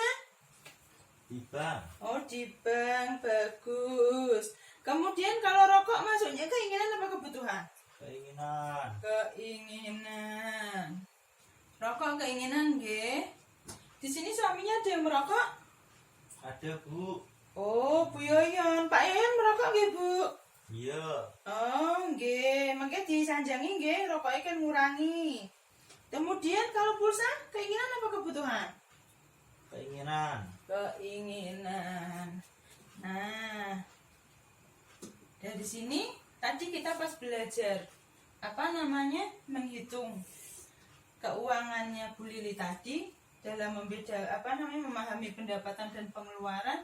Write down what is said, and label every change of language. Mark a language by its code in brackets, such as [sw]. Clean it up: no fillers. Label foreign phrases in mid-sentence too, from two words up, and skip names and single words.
[id] Di bank. Oh, di bank. Bagus. Kemudian kalau rokok masuknya keinginan apa kebutuhan? Keinginan. Keinginan. Rokok keinginan, nggih. Di sini suaminya ada yang merokok? Ada, Bu. Oh, Bu Yoyon. Pak Yoyon merokok nggih, Bu? Iya. [jv] Oh, nggih. Mangke disanjangi nggih, [id] rokoknya kan ngurangi. Kemudian kalau pulsa, keinginan apa kebutuhan? Keinginan. Keinginan. Nah, dari sini tadi kita pas belajar menghitung keuangannya Bu Lili tadi dalam memahami pendapatan dan pengeluaran.